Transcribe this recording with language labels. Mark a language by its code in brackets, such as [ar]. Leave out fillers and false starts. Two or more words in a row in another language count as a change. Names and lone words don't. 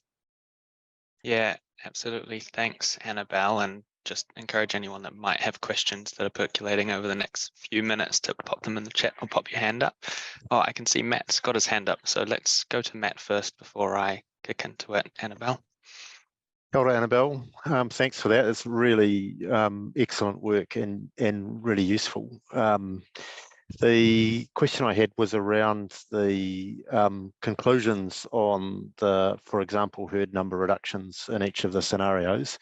[en] Yeah, absolutely. Thanks, Annabelle, and just encourage anyone that might have questions that are percolating over the next few minutes to pop them in the chat or pop your hand up. Oh, I can see Matt's got his hand up, so let's go to Matt first before I kick into it. Annabelle. [mi] Kia ora, Annabelle. [en] Thanks for that. It's really excellent work and really useful. The question I had was around the conclusions on the, for example, herd number reductions in each of the scenarios.